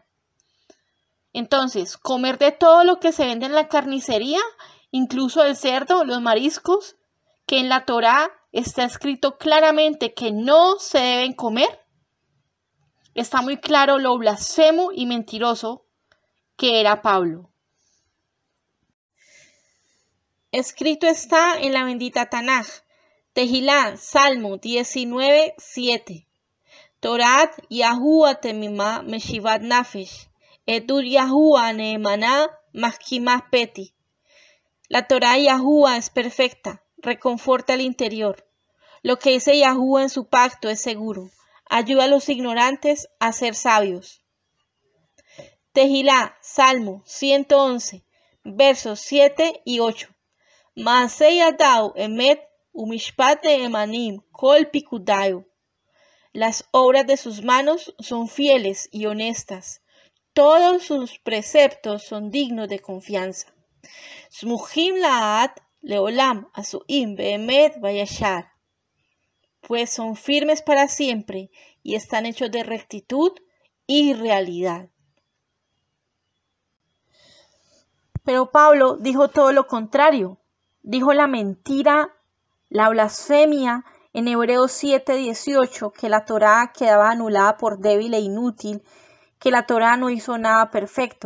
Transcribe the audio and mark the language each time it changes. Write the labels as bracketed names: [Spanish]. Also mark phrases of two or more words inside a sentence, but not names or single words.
[Spanish] Entonces, comer de todo lo que se vende en la carnicería, incluso el cerdo, los mariscos, que en la Torá está escrito claramente que no se deben comer, está muy claro lo blasfemo y mentiroso que era Pablo. Escrito está en la bendita Tanaj, Tehilá, Salmo 19:7. [Hebrew] תורת יהוה תמימה משיבת נפש עדות יהוה נאמנה מחכימת פתי. [Spanish] La Torá de Yahuwah es perfecta, reconforta el interior. Lo que dice Yahuwah en su pacto es seguro, ayuda a los ignorantes a ser sabios. Tehilá, Salmo 111, versos 7 y 8. [Hebrew] מעשי ידיו אמת ומשפט נאמנים כל פקודיו. [Spanish] Las obras de sus manos son fieles y honestas. Todos sus preceptos son dignos de confianza. [Hebrew] סמוכים לעד לעולם עשוים באמת וישר. [Spanish] Pues son firmes para siempre y están hechos de rectitud y realidad. Pero Pablo dijo todo lo contrario. Dijo la mentira, la blasfemia en Hebreos 7:18, que la Torá quedaba anulada por débil e inútil, que la Torá no hizo nada perfecto.